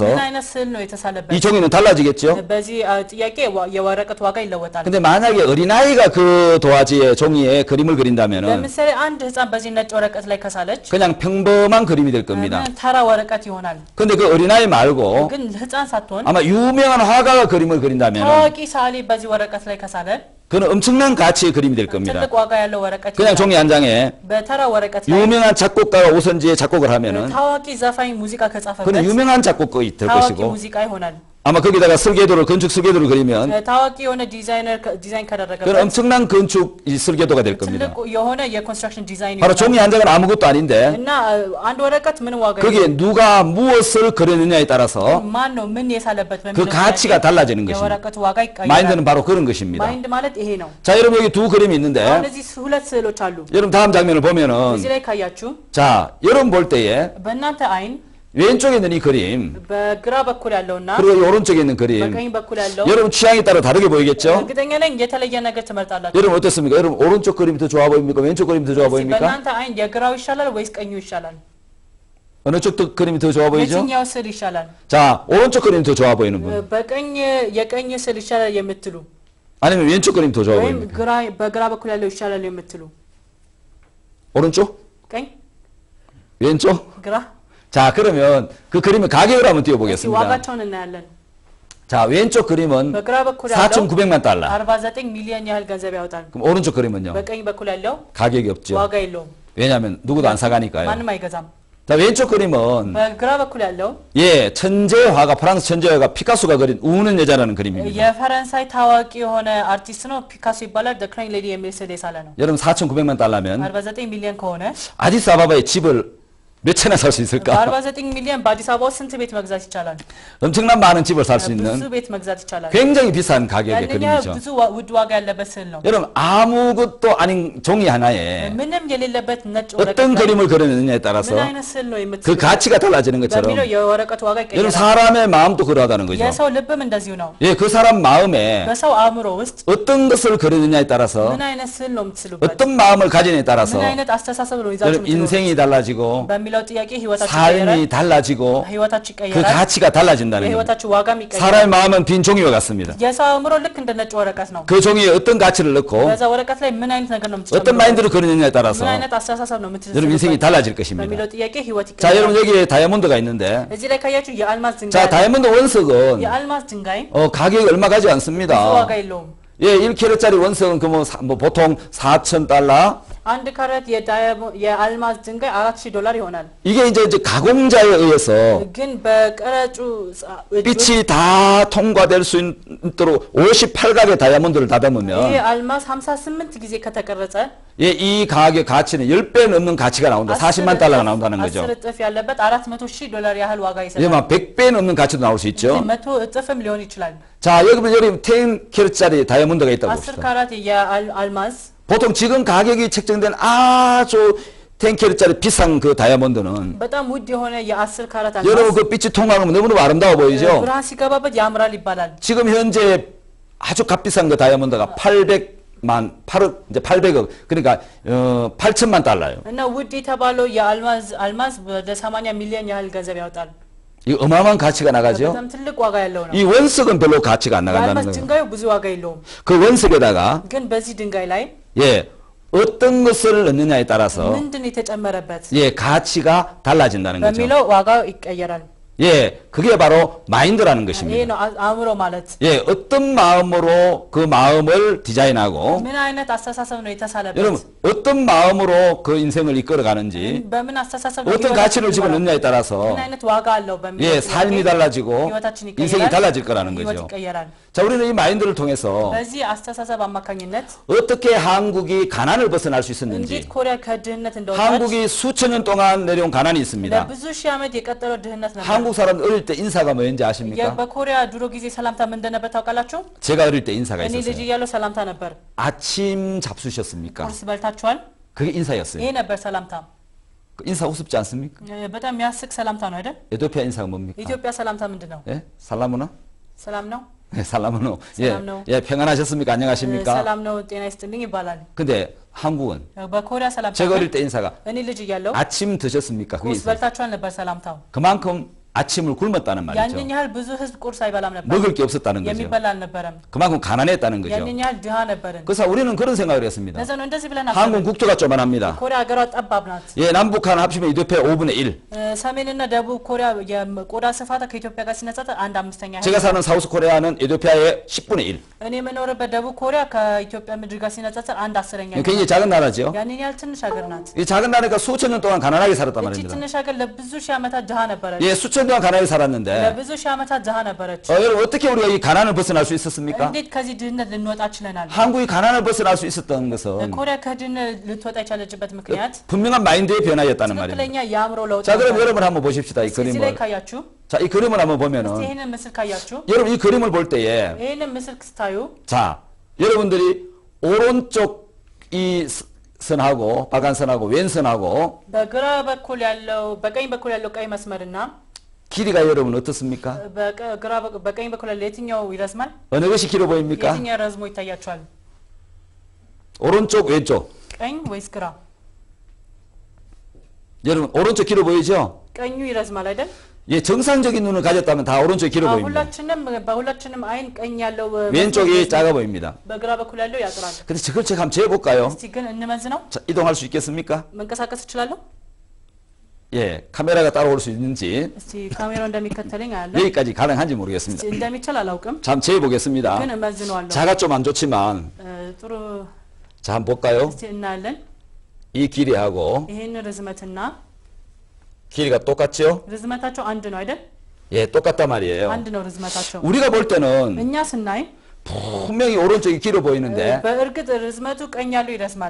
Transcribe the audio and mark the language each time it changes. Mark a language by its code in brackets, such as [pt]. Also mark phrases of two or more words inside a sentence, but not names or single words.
[am] ምን አይነት ስዕል ነው የተሳለበት? [ko] 이 종이는 달라지겠죠? [am] በዚህ ጥያቄ የወረቀት ዋጋ ይለወጣል። [ko] 근데 만약에 어린아이가 그 도화지에 종이에 그림을 그린다면은 [am] ለምሳሌ አንድ ህፃን በዚህ ነጭ ወረቀት ላይ ከሳለች [ko] 그냥 평범한 그림이 될 겁니다. [am] ተራ ወረቀት ይሆናል። [ko] 근데 그 어린아이 말고 [am] ግን ህፃን ሳትሆን [ko] 아마 유명한 화가가 그림을 그린다면 [am] ታዋቂ ሳሊ በዚህ ወረቀት ላይ ከሳለ [ko] 그는 엄청난 가치의 그림이 될 겁니다. [am] ትልቅ ዋጋ ያለው ወረቀት [ko] 그냥 [am] ይሆናል። [ko] 종이 한 장에 [am] በተራ ወረቀት ላይ [ko] 유명한 작곡가가 오선지에 작곡을 하면은 [am] ታዋቂ ዘፋኝ ሙዚቃ ከጻፈበት [ko] 그는 유명한 작곡가가 될 [am] ታዋቂ [ko] 것이고 [am] ሙዚቃ ይሆናል። [ko] 아마 거기다가 설계도를 건축 설계도를 그리면 [am] ታዋቂ የሆነ 디ዛይን [ko] 그는 [am] ከደረገበት [ko] 엄청난 건축 이 설계도가 될 겁니다. [am] ትልቅ የሆነ የኮንስትራክሽን ዲዛይን [ko] 바로 [am] ይሆናል። [ko] 종이 한 장은 아무것도 아닌데 [am] እና አንድ ወረቀት ምን ዋጋ [ko] 거기에 누가 무엇을 그렸느냐에 따라서 [am] ማን ነው ምን የሳለበት [ko] 그 가치가 달라지는 것입니다. [am] የወረቀቱ ዋጋ ይቀየራል። [ko] 마인드는 바로 그런 것입니다. [am] ማይንድ ማለት ይሄ ነው። [ko] 자, 여러분 여기 두 그림이 있는데 [am] አሁን እዚህ ሁለት ስዕሎች አሉ። [ko] 여러분 다음 장면을 보면은 [am] እዚህ ላይ ካያችሁ [ko] 자, 여러분 볼 때에 [am] በእናንተ አይን [ko] 왼쪽에 있는 이 그림 [am] በግራ በኩል ያለውና [ko] 그리고 이 오른쪽에 있는 그림 [am] በቀኝ በኩል ያለው [ko] 여러분 취향에 따라 다르게 보이겠죠? [am] እርግጠኛ ነኝ የተለየ ነገር ትመርጣላችሁ። [ko] 여러분 어떻습니까? 여러분 오른쪽 그림이 더 좋아 보입니까? 왼쪽 그림이 더 좋아 [am] እዚህ [ko] 보입니까? [am] በእናንተ አይን የግራው ይሻላል ወይስ ቀኙ ይሻላል? [ko] 어느 쪽 그림이 더 좋아 보이죠? [am] የትኛው ስዕል ይሻላል? [ko] 자, 오른쪽 그림이 더 좋아 보이는 분 [am] በቀኝ የቀኝ ስዕል ይሻላል የምትሉ [ko] 아니면 왼쪽 그림이 더 좋아 [am] ወይም [ko] 보입니까? [am] በግራ በኩል ያለው ይሻላል የምትሉ [ko] 오른쪽? [am] ቀኝ [ko] 왼쪽? [am] ግራ [ko] 자, 그러면 그 그림의 가격을 한번 [am] እስኪ [ko] 띄워보겠습니다. [am] ዋጋቸውን እናያለን። [ko] 자, 왼쪽 그림은 [am] በግራ በኩል ያለው [ko] 4,900만 달러. [am] 49 ሚሊዮን ያህል ገንዘብ ያወጣል። [ko] 그럼 오른쪽 그림은요? [am] በቀኝ በኩል ያለው [ko] 가격이 없죠. [am] ዋጋ የለውም። [ko] 왜냐하면 누구도 안 사가니까요. [am] ማንም አይገዛም። [ko] 자, 왼쪽 그림은 [am] በግራ በኩል ያለው [ko] 예, 천재화가 프랑스 천재화가 피카소가 그린 우는 여자라는 그림입니다. [am] የፈረንሳይ ታዋቂ የሆነ አርቲስት ነው። ፒካሶ ይባላል። ደ ክራይንግ ሌዲ የሚል ስዕል የሳለ ነው። [ko] 여러분 4,900만 달러면 [am] 49 ሚሊዮን ከሆነ [ko] 아디스아바바의 집을 몇 채나 살 수 있을까? [am] በ49 ሚሊዮን በአዲስ አበባ ውስጥ ስንት ቤት መግዛት ይቻላል? [ko] 엄청난 많은 집을 살 수 [am] ብዙ [ko] 있는 [am] ቤት መግዛት ይቻላል። [ko] 굉장히 비싼 가격의 [am] ያንን ያህል [ko] 그림이죠. [am] ብዙ ውድ ዋጋ ያለበት ስዕል ነው። [ko] 여러분 아무것도 아닌 종이 하나에 [am] ምንም የሌለበት ነጭ ወረቀት [ko] 어떤 [am] ላይ [ko] 그림을 그리느냐에 따라서 [am] ምን አይነት ስዕል ነው [ko] 그 [am] የምትስለው [ko] 가치가 달라지는 것처럼 [am] በሚለው የወረቀቱ ዋጋ [ko] 여러분 [am] ይቀየራል። [ko] 사람의 마음도 그러하다는 거죠. [am] የሰው ልብም እንደዚሁ ነው። [ko] 예, 그 사람 마음에 [am] በሰው አእምሮ ውስጥ [ko] 어떤 것을 그리느냐에 따라서 [am] ምን አይነት ስዕል ነው የምትስሉበት? [ko] 어떤 마음을 가지느냐에 따라서 [am] ምን አይነት አስተሳሰብ ነው ይዛችሁ [ko] 여러분 인생이 달라지고 [am] በሚለው ጥያቄ ህይወታችሁ ይቀየራል። [ko] 삶이 달라지고 [am] ህይወታችሁ [ko] 그 [am] ይቀየራል። [ko] 가치가 달라진다는 겁니다. [am] የህይወታችሁ ዋጋም ይቀየራል። [ko] 사람의 마음은 빈 종이와 같습니다. [am] የሰው አእምሮ ልክ እንደ ነጭ ወረቀት ነው። [ko] 그 종이에 어떤 가치를 넣고 [am] በዛ ወረቀት ላይ ምን አይነት ነገር ነው [ko] 어떤 [am] የምትጨምሩበት? [ko] 마인드를 그리느냐에 따라서 [am] ምን አይነት አስተሳሰብ ነው [ko] 여러분 인생이 [am] የምትስሉበት? [ko] 달라질 것입니다. [am] በሚለው ጥያቄ ህይወት [ko] 자, 여러분 [am] ይቀየራል። [ko] 여기에 다이아몬드가 있는데 [am] እዚህ ላይ ካያችሁ የአልማዝ [ko] 자, [am] ድንጋይ አለ። [ko] 다이아몬드 원석은 [am] የአልማዝ ድንጋይ [ko] 가격이 얼마 가지 [am] ብዙ [ko] 않습니다. [am] ዋጋ የለውም። [ko] 예, 1캐럿짜리 원석은 뭐 보통 4,000달러. [am] አንድ ካራት የአልማዝ ድንጋይ $4,000 ይሆናል። [ko] 이게 이제 가공자에 의해서 [am] ግን በቀረጩ [ko] 빛이 다 통과될 수 있도록 58각의 다이아몬드를 다듬으면 [am] ይሄ አልማዝ 58 ጊዜ ከተቀረጸ [ko] 예, 이 가격 가치는 10배 넘는 가치가 나온다. 40만 달러가 나온다는 거죠. [am] 10 እጥፍ ያለበት $400,000 ያህል ዋጋ [ko] 예, [am] ይሰጣል። [ko] 막 100배 넘는 가치도 나올 수 있죠. [am] 100 እጥፍም ሊሆን ይችላል። [ko] 자, 여러분 10캐럿짜리 다이아몬드가 있다고 [am] 10 [ko] 봅시다. [am] ካራት የአልማዝ [ko] 보통 지금 가격이 책정된 아주 10캐럿짜리 비싼 그 다이아몬드는 [am] በጣም ውድ የሆነ የ10 ካራት [ko] 여러분 [am] አልማዝ [ko] 그 빛이 통하면 너무너무 아름다워 보이죠? [am] ብርሃን ሲገባበት ያምራል ይባላል። [ko] 지금 현재 아주 값비싼 그 다이아몬드가 800억, 이제 800억, 그러니까 8천만 달러예요. [am] እና ውድ የተባለው የአልማዝ ወደ 80 ሚሊዮን ያህል ገንዘብ ያወጣል። [ko] 이 어마어마한 가치가 나가죠? [am] በጣም ትልቅ ዋጋ ያለው ነው። [ko] 이 원석은 별로 가치가 안 나간다는 [am] የአልማዝ [ko] 거예요. [am] ድንጋዩ ብዙ ዋጋ የለውም። [ko] 그 원석에다가 [am] ግን በዚህ ድንጋይ ላይ [ko] 예, 어떤 것을 넣느냐에 따라서 [am] ምንድን ነው የተጨመረበት [ko] 예, 가치가 달라진다는 거죠. [am] በሚለው ዋጋው ይቀየራል። [ko] 예, 그게 바로 마인드라는 [am] ይሄ [ko] 것입니다. [am] ነው አእምሮ ማለት። [ko] 예, 어떤 마음으로 그 마음을 디자인하고 [am] ምን አይነት አስተሳሰብ ነው የተሳለበት? [ko] 여러분 어떤 마음으로 그 인생을 이끌어 가는지 [am] በምን አስተሳሰብ ነው [ko] 어떤 가치를 집어넣느냐에 따라서 [am] ምን አይነት ዋጋ አለው በሚለው [ko] 예, 삶이 달라지고 [am] ህይወታችን [ko] 인생이 [am] ይቀየራል። [ko] 달라질 거라는 [am] ህይወት [ko] 거죠. [am] ይቀየራል። [ko] 자, 우리는 이 마인드를 통해서 [am] በዚህ አስተሳሰብ አማካኝነት [ko] 어떻게 한국이 가난을 벗어날 수 있었는지 [am] እንዴት ኮሪያ ከድህነት እንደወጣች [ko] 한국이 수천 년 동안 내려온 가난이 있습니다. [am] ለብዙ ሺህ ዓመት የቀጠለው ድህነት ነበር። [ko] 한국 사람 어릴 때 인사가 뭐였는지 아십니까? [am] በኮሪያ ድሮ ጊዜ ሰላምታ ምን እንደነበር ታውቃላችሁ? [ko] 제가 어릴 때 인사가 [am] እኔ ልጅ [ko] 있었어요. [am] እያለሁ ሰላምታ ነበር። [ko] 아침 잡수셨습니까? [am] ቁርስ በልታችኋል? [ko] 그게 인사였어요. [am] ይሄ ነበር ሰላምታ። [ko] 그 인사 우습지 않습니까? [am] በጣም የሚያስቅ ሰላምታ ነው አይደል? [ko] 에티오피아 인사가 뭡니까? [am] የኢትዮጵያ ሰላምታ ምንድን ነው? [ko] 예? 살라무나? [am] ሰላም ነው? [ko] 네, 살라무노. 예, [am] 살람 ነው። [ko] 예, 평안하셨습니까? 안녕하십니까? [am] ሰላም ነው ጤና ይስጥልኝ ይባላል። [ko] 근데 한국은 [am] በኮሪያ ሰላምታ [ko] 제가 어릴 때 인사가 [am] እኔ ልጅ እያለሁ [ko] 아침 드셨습니까? 그게 [am] ቁርስ [ko] 인사. [am] በልታችኋል ነበር ሰላምታው። [ko] 그만큼 아침을 굶었다는 말이죠. [am] ያንን ያህል ብዙ ህዝብ ቁርስ አይበላም ነበር [ko] 먹을 게 없었다는 거죠. [am] የሚበላ አልነበረም [ko] 그만큼 가난했다는 거죠. [am] ያንን ያህል ድሃ ነበርን [ko] 그래서 우리는 그런 생각을 했습니다. [am] ለዛ ነው እንደዚህ ብለን [ko] 한국 국토가 쪼만합니다. [am] ኮሪያ ሀገሯ ጠባብ ናት [ko] 예, 남북한 합치면 이ትዮጵ야 5분의 1. [am] ሰሜንና ደቡብ ኮሪያ የቆዳ ስፋት ከኢትዮጵያ ጋር ሲነጻጸር 1/5ኛ [ko] 제가 사는 사우스 코리아는 이ትዮጵ야의 10분의 1. [am] እኔ የምኖርበት ደቡብ ኮሪያ ከኢትዮጵያ ምድር ጋር ሲነጻጸር 1/10ኛ [ko] 굉장히 작은 나라죠. [am] ያንን ያህል ትንሽ ሀገር ናት [ko] 이 작은 나라니까 수천 년 동안 가난하게 살았단 [am] እቺ [ko] 말입니다. [am] ትንሽ ሀገር ለብዙ ሺህ ዓመታት ድሃ ነበረች [ko] 예, 수천 동안 가난하게 살았는데 [am] ለብዙ ሺህ ዓመታት ድሃ ነበረች [ko] 여러분 어떻게 우리가 이 가난을 벗어날 수 있었습니까? [am] እንዴት ከዚህ ድህነት ልንወጣ ችለናል [ko] 한국이 가난을 벗어날 수 있었던 것은 [am] ኮሪያ ከድህነት ልትወጣ የቻለችበት ምክንያት [ko] 분명한 마인드의 변화였다는 말입니다. [am] ትክክለኛ የአእምሮ ለውጥ [ko] 자, 그럼 여러분 한번 보십시다. 이 [am] እዚህ ላይ [ko] 그림을. [am] ካያችሁ [ko] 자, 이 그림을 한번 [am] እስቲ [ko] 보면은 [am] ይሄንን ምስል ካያችሁ [ko] 여러분 이 그림을 볼 때에 [am] ይሄንን ምስል ስታዩ [ko] 자, 여러분들이 오른쪽 이 선하고 빨간 선하고 왼선하고 [am] በግራ በኩል ያለው በቀኝ በኩል ያለው ቀይ መስመርና [ko] 길이가 여러분 어떻습니까? [am] በቀኝ በኩል ያለው የትኛው ይረዝማል [ko] 어느 것이 길어 보입니까? [am] የትኛው ረዝሞ ይታያችኋል [ko] 오른쪽 왼쪽. [am] ቀኝ ወይስ ግራ [ko] 여러분 오른쪽 길어 보이죠? [am] ቀኙ ይረዝማል አይደል [ko] 예, 정상적인 눈을 가졌다면 다 오른쪽이 길어 보입니다. [am] በሁላችንም አይን ቀኝ ያለው [ko] 왼쪽이 작아 보입니다. [am] በግራ በኩል ያለው ያጥራል [ko] 근데 그걸 제가 한번 재볼까요? [am] እስቲ ግን እንመዝነው [ko] 자, 이동할 수 있겠습니까? [am] መንቀሳቀስ እችላለሁ [ko] 예, 카메라가 따라올 수 있는지 [am] እስቲ ካሜራው እንደሚከተለኝ አያለ [ko] 여기까지 가능한지 모르겠습니다. [am] እንደሚችል አላውቅም [ko] 자, 한번 재보겠습니다. [am] ግን እመዝነዋለሁ [ko] 자가 좀 안 좋지만 [am] ጥሩ [ko] 자, 한번 볼까요? [am] እስቲ እናያለን [ko] 이 길이하고 [am] ይሄን ርዝመትና [ko] 길이가 똑같죠? [am] ርዝመታቸው አንድ ነው አይደል [ko] 예, 똑같단 말이에요. [am] አንድ ነው ርዝመታቸው [ko] 우리가 볼 때는 [am] እኛ ስናይ [ko] 분명히 오른쪽이 길어 보이는데 [am] በእርግጥ ርዝመቱ ቀኝ ያለው ይረዝማል